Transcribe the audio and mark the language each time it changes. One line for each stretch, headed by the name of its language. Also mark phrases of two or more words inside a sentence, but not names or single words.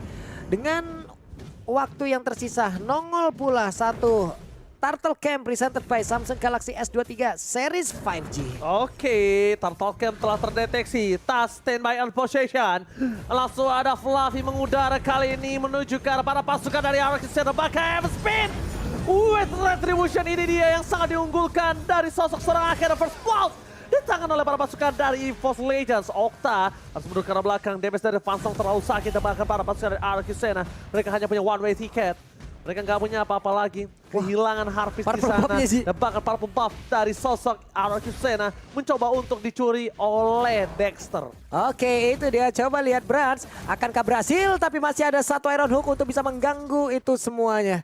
Indonesian: Dengan waktu yang tersisa, nongol pula satu Turtle Camp
English: presented by
Indonesian: Samsung Galaxy S23 Series 5G. Oke, Turtle Camp telah terdeteksi. Tas
English: standby on possession.
Indonesian: Langsung ada Fluffy mengudara kali ini menuju ke arah para pasukan dari Archisena. Bakal spin. With Retribution ini dia yang sangat diunggulkan dari sosok seorang akhir
English: first blood.
Indonesian: Ditangan oleh para pasukan dari EVOS Legends. Okta harus mundur ke arah belakang. Damage dari Vansong terlalu sakit. Dan bahkan para pasukan dari Archisena, mereka hanya punya
English: one way ticket.
Indonesian: Mereka nggak punya apa-apa lagi. Kehilangan Harvest di sana. Dan bahkan
English: purple buff
Indonesian: dari sosok Archisena mencoba untuk dicuri oleh Dexter. Oke, itu dia. Coba lihat Brans. Akankah berhasil? Tapi masih ada satu Iron Hook untuk bisa mengganggu itu semuanya.